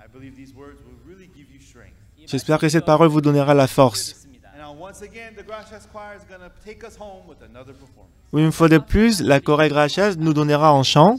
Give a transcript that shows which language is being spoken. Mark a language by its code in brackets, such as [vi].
[en] I believe these words will really give you strength. [fr] J'espère que cette parole vous donnera la force. [en] And now once again, the Gracias Choir is going to take us home with another performance. [fr] Une fois de plus, la chorale Gracias nous donnera en chant.